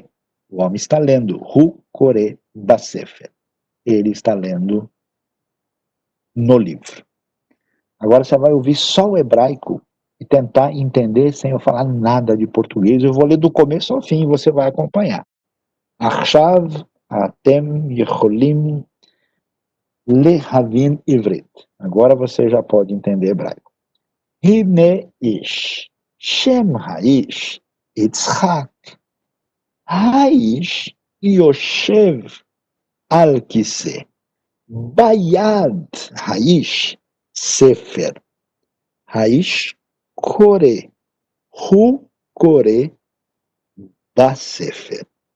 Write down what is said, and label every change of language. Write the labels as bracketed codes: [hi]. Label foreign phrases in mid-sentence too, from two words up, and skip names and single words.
[pt] O homem está lendo. [he] הוא קורא בספר. [pt] Ele está lendo no livro. Agora você vai ouvir só o hebraico e tentar entender sem eu falar nada de português. Eu vou ler do começo ao fim e você vai acompanhar. [he] עכשיו אתם יכולים להבין עברית. [pt] Agora você já pode entender hebraico. [he] הנה איש. שם האיש. יצחק. האיש יושב על כיסא. ביד האיש ספר. האיש קורא. הוא קורא בספר.